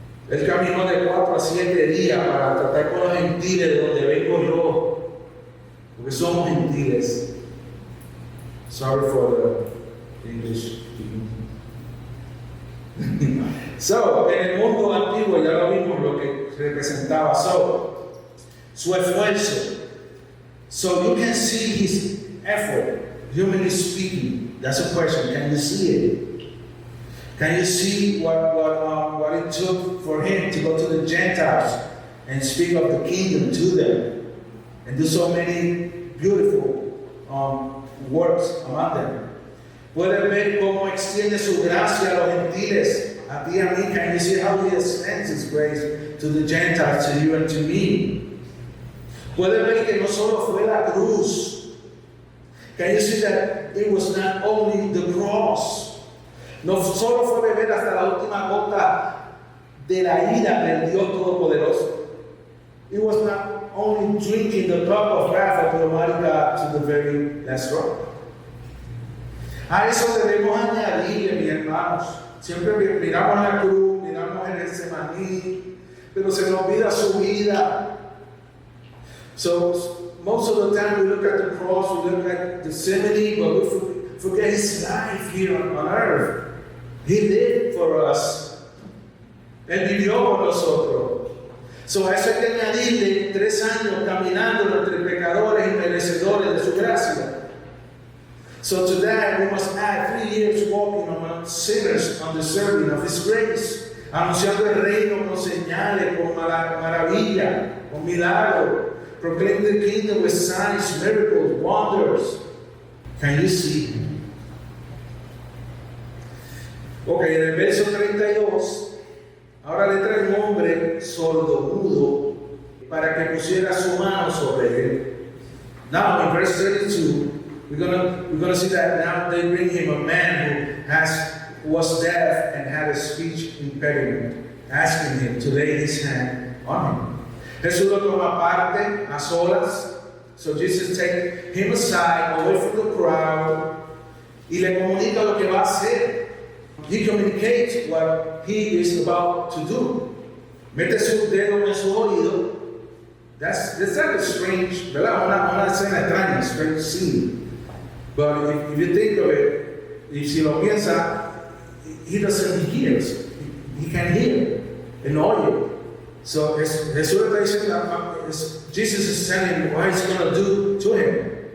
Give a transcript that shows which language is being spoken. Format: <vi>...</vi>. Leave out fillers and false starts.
<es>Él caminó de 4 a 7 días para tratar con los gentiles de donde vengo yo, porque somos gentiles.</es> <en>Sorry for the English.</en> <es>So, en el mundo antiguo ya lo vimos lo que representaba su esfuerzo.</es> <en>So you can see his effort, humanly speaking. That's a question. Can you see it? Can you see what it took for him to go to the Gentiles and speak of the kingdom to them and do so many beautiful works among them?</en> <es>Pueden ver cómo extiende su gracia a los gentiles, a ti y a mí.</es> <en>Can you see how he extends his grace to the Gentiles, to you and to me?</en> <es>Pueden ver que no solo fue la cruz.</es> <en>Can you see that it was not only the cross?</en> <es>No solo fue beber hasta la última gota de la ira del Dios Todopoderoso.</es> <en>It was not only drinking the cup of wrath of the Almighty God to the very last drop.</en> <es>A eso debemos añadirle, mis hermanos. Siempre miramos la cruz, miramos el Getsemaní, pero se nos olvida su vida.</es> <en>So most of the time we look at the cross, we look at Gethsemane, but we forget his life here on earth. He lived for us.</en> <es>Él vivió por nosotros. So a eso hay que añadirle 3 años caminando entre pecadores y merecedores de su gracia.</es> <en>So to that we must add 3 years walking among sinners undeserving of his grace,</en> <es>anunciando el reino con señales, con maravilla, con milagros,</es> <en>proclaiming the kingdom with signs, miracles, wonders. Can you see?</en> <es>Ok, en el verso 32, ahora le trae un hombre sordomudo para que pusiera su mano sobre él.</es> <en>Now in verse 32, we're gonna see that now they bring him a man who was deaf and had a speech impediment, asking him to lay his hand on him.</en> <es>Jesús lo toma aparte, a solas.</es> <en>So Jesus takes him aside, away from the crowd,</en> <es>y le comunica lo que va a hacer.</es> <en>He communicates what he is about to do.</en> <es>Mete su dedo en su oído.</es> <en>That's like a strange, ¿verdad?</en> <es>Una escena extraña,</es> <en>strange scene. But if you think of it,</en> <es>y si lo piensa,</es> <en>he hears. He can hear and oye.</en> <es>So Jesús está diciendo,</es> <en>Jesus is telling him what he's going to do to him.</en>